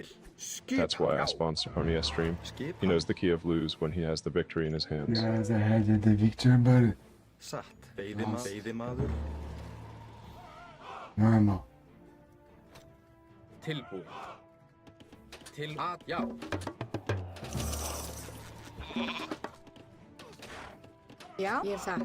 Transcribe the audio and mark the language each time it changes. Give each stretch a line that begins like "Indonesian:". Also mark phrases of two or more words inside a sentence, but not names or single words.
English: That's why I sponsor Armia Stream.
Icelandic: Skipan.
English: He knows the key of lose when he has the victory in his hands. Guys, I had the victory, but
Icelandic: Satt. Veiðimaður.
English: normal.
Icelandic: Tilbúin. Já. Já, ég hef satt.